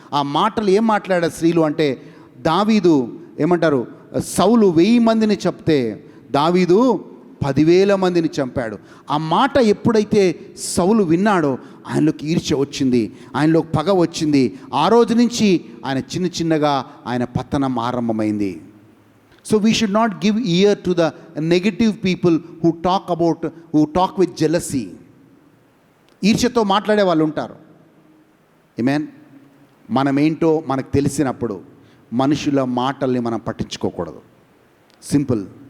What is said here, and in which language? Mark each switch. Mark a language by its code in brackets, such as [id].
[te] ఆ మాటలు ఏం మాట్లాడాడు స్త్రీలు అంటే, దావీదు ఏమంటారు, సౌలు 1000 మందిని చెప్తే దావీదు 10,000 మందిని చంపాడు. ఆ మాట ఎప్పుడైతే సౌలు విన్నాడో ఆయనలోకి ఈర్ష్య వచ్చింది, ఆయనలోకి పగ వచ్చింది. ఆ రోజు నుంచి ఆయన చిన్నగా ఆయన పతనం ఆరంభమైంది. [en] So we should not give ear to the negative people who talk with jealousy. [te] ఈర్ష్యతో మాట్లాడే వాళ్ళు ఉంటారు. ఆమేన్. మనమేంటో మనకు తెలిసినప్పుడు మనుషుల మాటల్ని మనం పట్టించుకోకూడదు. సింపుల్.